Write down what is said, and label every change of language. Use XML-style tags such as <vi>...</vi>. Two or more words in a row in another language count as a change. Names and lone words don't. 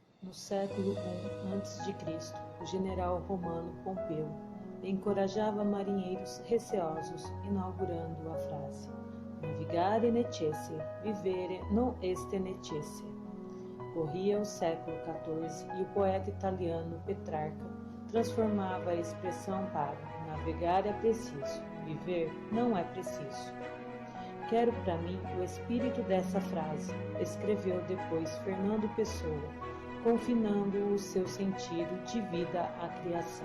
<pt>No século I a.C., o general romano Pompeu encorajava marinheiros receosos, inaugurando a frase</pt> <la>Navigare necesse, vivere non est necesse.</la> <pt>Corria o século XIV e o poeta italiano Petrarca transformava a expressão para navegar é preciso, viver não é preciso. Quero para mim o espírito dessa frase, escreveu depois Fernando Pessoa, confinando o seu sentido de vida à criação.</pt>